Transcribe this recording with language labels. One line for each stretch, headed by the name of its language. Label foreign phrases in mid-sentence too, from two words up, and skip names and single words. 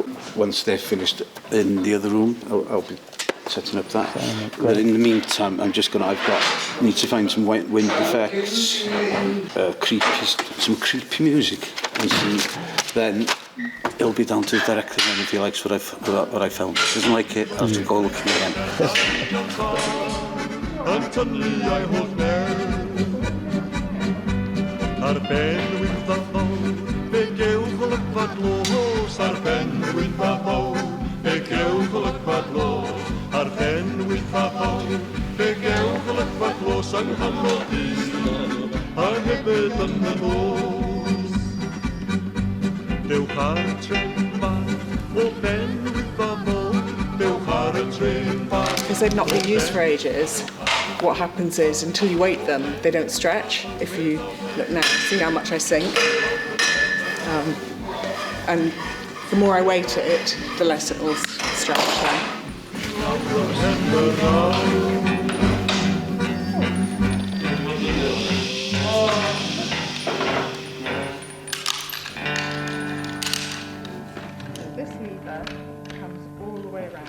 English: Once they're finished in the other room, I'll be setting up that. But in the meantime, need to find some wind effects, some creepy music, and then it'll be down to the director then if he likes what I filmed. If he doesn't like it, I'll have to go looking again.
Welsh: Ar ben wyth a fawr, fe gewch olygfa glos. Ar ben wyth a fawr, fe gewch olygfa glos. Ar ben wyth a fawr, fe gewch olygfa glos yng nghanol dydd, a hefyd yn y nos. Dewch ar y tren bach, o ben wyth a fawr, dewch ar y tren bach.
English: Because they've not been used for ages. What happens is, until you weight them, they don't stretch. If you look now, see how much I sink. And the more I weight it, the less it will stretch then. This lever comes all the way around.